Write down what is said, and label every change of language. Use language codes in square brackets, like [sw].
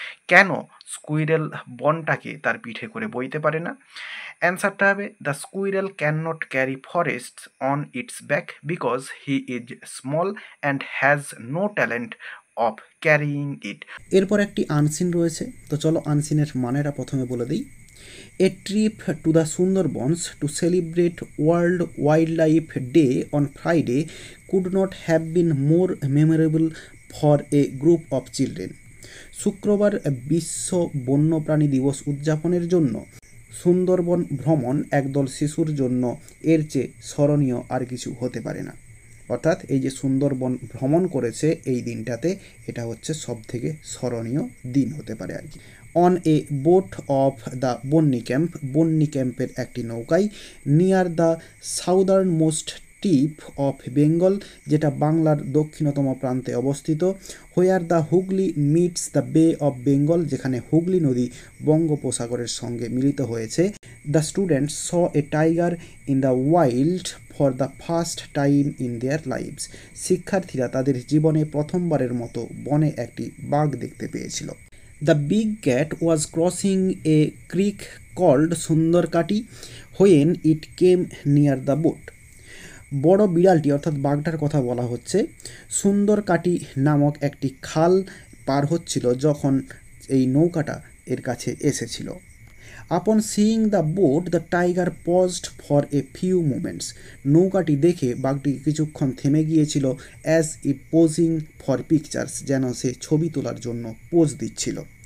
[bn] কেন স্কুইরেল বনটাকে তার পিঠে করে বইতে পারে না? অ্যান্সারটা হবে [en] The squirrel can not carry forests on its back because he is small and has no talent of carrying it. [bn] এরপর একটি আনসিন রয়েছে, তো চলো আনসিনের মানেটা প্রথমে বলে দিই। [en] A trip to the Sundarbans to celebrate World Wildlife Day on Friday could not have been more memorable for a group of children. [bn] শুক্রবার বিশ্ব বন্যপ্রাণী দিবস উদযাপনের জন্য সুন্দরবন ভ্রমণ একদল শিশুর জন্য এর চেয়ে স্মরণীয় আর কিছু হতে পারে না। অর্থাৎ এই যে সুন্দরবন ভ্রমণ করেছে এই দিনটাতে, এটা হচ্ছে সবথেকে স্মরণীয় দিন হতে পারে আর কি। [en] on a boat of the Bonnie ক্যাম্পের [bn] একটি নৌকায়, [en] near the southernmost tip of Bengal, [bn] যেটা বাংলার দক্ষিণতম প্রান্তে অবস্থিত, [en] where the Hooghly meets the bay of Bengal, [bn] যেখানে হুগলি নদী বঙ্গোপসাগরের সঙ্গে মিলিত হয়েছে। [en] the students saw a tiger in the wild for the first time in their lives, [bn] শিক্ষার্থীরা তাদের জীবনে প্রথমবারের মতো বনে একটি বাঘ দেখতে পেয়েছিল। [en] The big cat was crossing a creek called Sundarkati when it came near the boat. [bn] বড় বিড়ালটি অর্থাৎ বাঘটার কথা বলা হচ্ছে সুন্দরকাটি নামক একটি খাল পার হচ্ছিল যখন এই নৌকাটা এর কাছে এসেছিল। [en] upon seeing the boat the tiger paused for a few moments, [bn] নৌকাটি দেখে বাঘটি কিছুক্ষণ থেমে গিয়েছিল, [en] as it posing for pictures, [bn] যেন সে ছবি তোলার জন্য পোজ দিচ্ছিল।